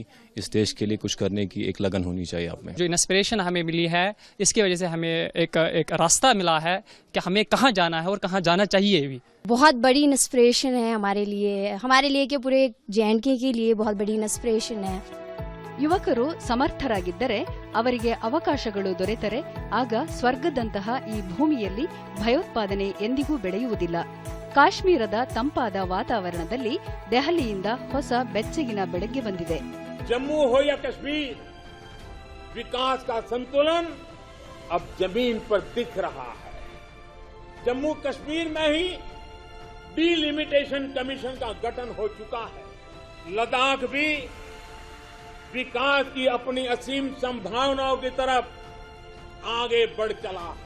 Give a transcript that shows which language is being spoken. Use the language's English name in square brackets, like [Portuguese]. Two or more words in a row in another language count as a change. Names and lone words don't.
[Hindi] इस देश के लिए कुछ करने की एक लगन होनी चाहिए आप में. जो इंस्पिरेशन हमें मिली है, इसकी वजह से हमें एक रास्ता मिला है कि हमें कहाँ जाना है और कहाँ जाना चाहिए भी. बहुत बड़ी इंस्पिरेशन है हमारे लिए कि पूरे JNK के लिए बहुत बड़ी इंस्पिरेशन है. [Kannada] ಯುವಕರು ಸಮರ್ಥರಾಗಿದ್ದರೆ, ಅವರಿಗೆ ಅವಕಾಶಗಳು ದೊರೆತರೆ, ಆಗ ಸ್ವರ್ಗದಂತಹ ಈ ಭೂಮಿಯಲ್ಲಿ ಭಯೋತ್ಪಾದನೆ ಎಂದಿಗೂ ಬೆಳೆಯುವುದಿಲ್ಲ. ಕಾಶ್ಮೀರದ ತಂಪಾದ ವಾತಾವರಣದಲ್ಲಿ ದೆಹಲಿಯಿಂದ ಹೊಸ ಬೆಚ್ಚಗಿನ ಬೆಳಗ್ಗೆ ಬಂದಿದೆ. [Hindi] जम्मू हो या कश्मीर, विकास का संतुलन अब जमीन पर दिख रहा है. जम्मू कश्मीर में ही [English] delimitation commission [Hindi] का गठन हो चुका है. लद्दाख भी विकास की अपनी असीम संभावनाओं की तरफ आगे बढ़ चला है.